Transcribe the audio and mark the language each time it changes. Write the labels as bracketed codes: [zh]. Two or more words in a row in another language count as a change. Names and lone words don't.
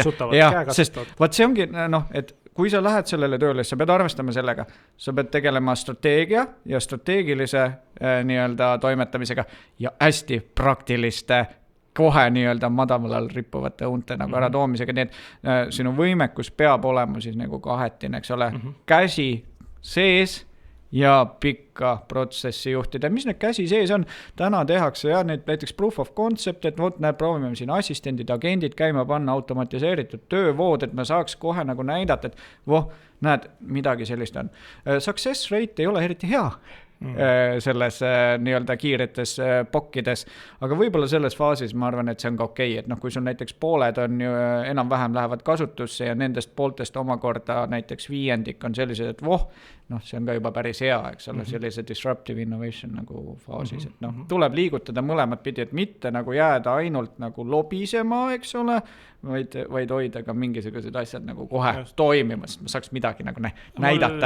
[et] Sest vaat see ongi, et kui sa lähed sellele tööle, sa pead arvestama sellega, sa pead tegelema strateegia ja strateegilise nii-öelda toimetamisega ja hästi praktiliste kohe nii-öelda madamalal rippuvate unte nagu ära toomisega, nii et sinu võimekus peab olema siis nagu kahetine, eks ole, käsi sees ja pikka protsessi juhtida. Mis need käsi sees on? Täna tehakse ja need näiteks [en] proof of concept, [et] et vot näed, proovime siin assistendid, agendid käima panna, automatiseeritud töövood, et me saaks kohe nagu näidata, et voh, näed, midagi sellist on. [en] Success rate [et] ei ole eriti hea selles nii-öelda kiiretes pokkides, aga võib-olla selles faasis ma arvan, et see on ka okei, et noh, kui sul näiteks pooled on ju enam-vähem lähevad kasutusse ja nendest pooltest omakorda näiteks 5% on sellised, et voh, noh, see on ka juba päris hea, eks ole, sellise [en] disruptive innovation [et] nagu faasis, et noh, tuleb liigutada mõlemat pidi, et mitte nagu jääda ainult nagu lobisema, eks ole, vaid hoida ka mingisugused asjad nagu kohe toimimas, ma saaks midagi nagu näidata.